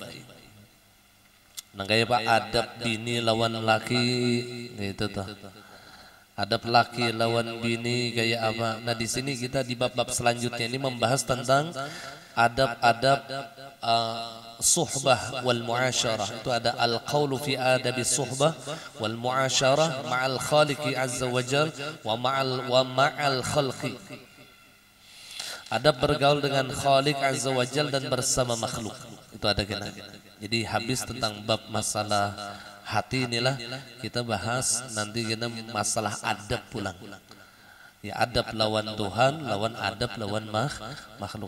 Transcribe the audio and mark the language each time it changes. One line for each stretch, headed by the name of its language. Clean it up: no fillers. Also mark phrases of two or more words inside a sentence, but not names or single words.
Banjar: Nah kayak Pak adab bini lawan laki gitu tuh. Adab laki lawan bini kayak apa?
Indonesian: Nah di sini kita di bab-bab selanjutnya ini membahas tentang adab-adab
Arabic: صحبة والمعاشرة.
Indonesian: Itu ada
Arabic: القول في آداب صحبة والمعاشرة مع الخالق عز وجل ومع الخلق.
Indonesian: Adab bergaul dengan Khaliq
Arabic: عز وجل
Indonesian: dan bersama makhluk.
Banjar: Itu ada kena. Jadi habis tentang bab masalah hati inilah kita bahas nanti kita masalah adab pulang. Ya adab lawan Tuhan, lawan adab lawan makhluk.